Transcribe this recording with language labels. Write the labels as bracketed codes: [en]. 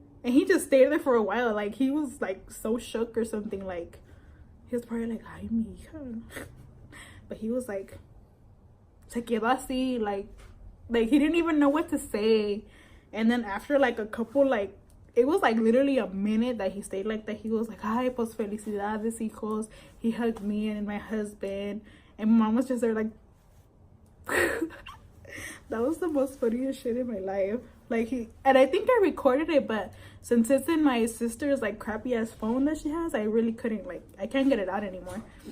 [en] And he just stayed there for a while. Like, he was like so shook or something. Like, he was probably like, [es] ay, mi hija. [en] But he was like, [es] se quedó así, [en] like he didn't even know what to say. And then after like a couple, like, it was like literally a minute that he stayed like that. He was like, [es] ay, pues felicidades, hijos. [en] He hugged me and my husband. And mom was just there like, that was the most funniest shit in my life. Like, and I think I recorded it, but since it's in my sister's like crappy ass phone that she has, I really couldn't, like, I can't get it out anymore.